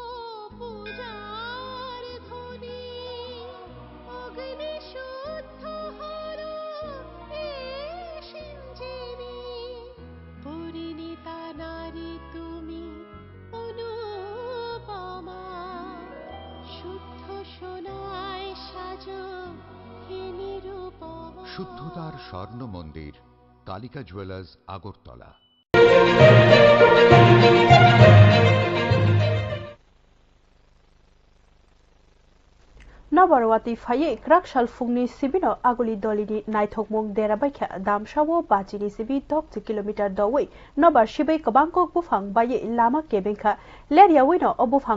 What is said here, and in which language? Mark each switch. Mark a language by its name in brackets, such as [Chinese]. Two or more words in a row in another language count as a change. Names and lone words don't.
[Bangla] পূজার ধ্বনি, অগ্নি শুদ্ধ হলো সিঞ্জিনি, পরিণীতা নারী তুমি অনুপমা, শুদ্ধ সোনায় সাজো হে নিরুপমা। শুদ্ধতার স্বর্ণ মন্দির, কালিকা জুয়েলার্স, আগরতলা। [Kok Borok] Nabarwati faye krakshal fungni sibino aguli dolini naithokmung derabaikha damshawo bachini sibi 10 kilometer dawai nabar shibai kabangkok bufang baye lama kebengkha leria wino obufang